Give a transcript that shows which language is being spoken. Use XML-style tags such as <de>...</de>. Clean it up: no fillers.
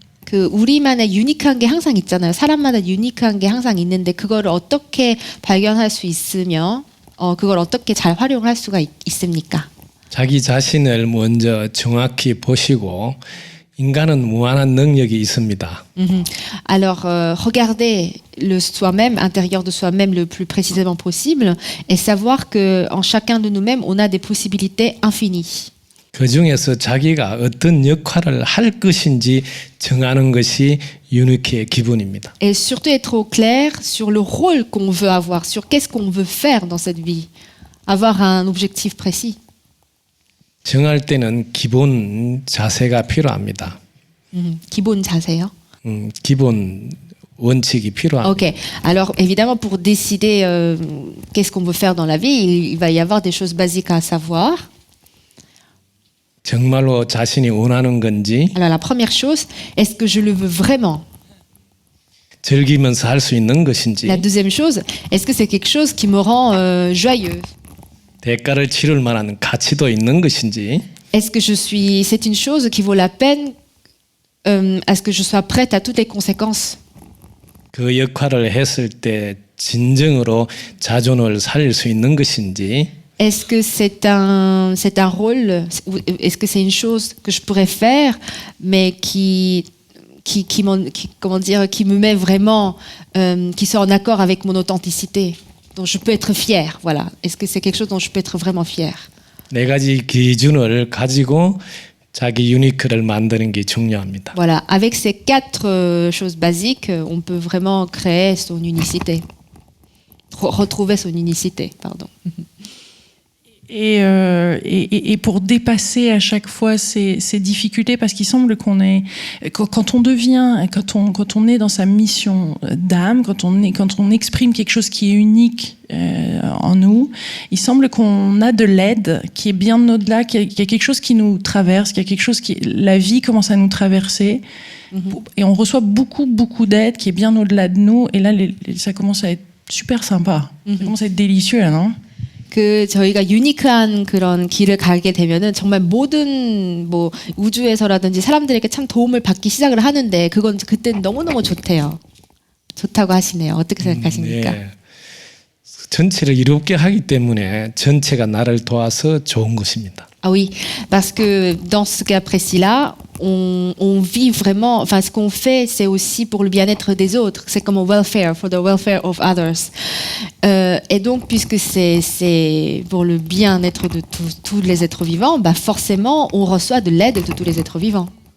<ko>그 우리만의 유니크한 게 항상 있잖아요. 사람마다 유니크한 게 항상 있는데 그거를 어떻게 발견할 수 있으며 그걸 어떻게 잘 활용할 수가 있습니까? 자기 자신을 먼저 정확히 보시고 인간은 무한한 능력이 있습니다.</ko> <fr>Alors, regardez le soi-même, intérieur de soi-même le plus précisément possible et savoir qu'en chacun de nous-mêmes, on a des possibilités infinies.</fr> <ko>그 중에서 자기가 어떤 역할을 할 것인지 정하는 것이 유니키의 기본입니다.</ko> <fr>Et surtout être au clair sur le rôle qu'on veut avoir, sur qu'est-ce qu'on veut faire dans cette vie. Avoir un objectif précis.</fr> <ko>정할 때는 기본 자세가 필요합니다. 기본 자세요. 기본 원칙이 필요합니다. Ok.</ko> <fr>Alors évidemment, pour décider qu'est-ce qu'on veut faire dans la vie, il va y avoir des choses basiques à savoir.</fr> <ko>정말로 자신이 원하는 건지</ko> <fr>Alors la première chose, est-ce que je le veux vraiment?</fr> <ko>즐기면서 할 수 있는 것인지</ko> <fr>La deuxième chose, est-ce que c'est quelque chose qui me rend joyeux?</fr> <ko>대가를 치를 만한 가치도 있는 것인지</ko> <fr>Est-ce que c'est une chose qui vaut la peine? Est-ce que je sois prête à toutes les conséquences?</fr> <ko>그 역할을 했을 때 진정으로 자존을 살릴 수 있는 것인지</ko> <fr>Est-ce que c'est un rôle? Est-ce que c'est une chose que je pourrais faire, mais qui me met vraiment, qui soit en accord avec mon authenticité, dont je peux être fière, voilà. Est-ce que c'est quelque chose dont je peux être vraiment fière?</fr> <ko>네 가지 기준을 가지고 자기 유니크를 만드는 게 중요합니다.</ko> <fr>Voilà, avec ces quatre choses basiques, on peut vraiment créer son unicité, retrouver son unicité, pardon. Et pour dépasser à chaque fois ces difficultés, parce qu'il semble qu'on est, quand on est dans sa mission d'âme, quand on exprime quelque chose qui est unique en nous, il semble qu'on a de l'aide qui est bien au-delà, qu'il y a quelque chose qui nous traverse, qu'il y a quelque chose la vie commence à nous traverser, et on reçoit beaucoup d'aide qui est bien au-delà de nous, et là ça commence à être super sympa, ça commence à être délicieux, non?</fr> <ko>그 저희가 유니크한 그런 길을 가게 되면은 정말 모든 뭐 우주에서라든지 사람들에게 참 도움을 받기 시작을 하는데 그건 그때는 너무너무 좋다고 하시네요. 어떻게 생각하십니까? 네. 전체를 이롭게 하기 때문에 전체가 나를 도와서 좋은 것입니다.</ko> <fr>Ah oui, parce que dans ce cas précis-là, on vit vraiment, enfin ce qu'on fait, c'est aussi pour le bien-être des autres. C'est comme welfare,</fr> <en>for the welfare of others.</en> <fr>Et donc, puisque c'est pour le bien-être de tous les êtres vivants, forcément, on reçoit de l'aide de tous les êtres vivants.</fr>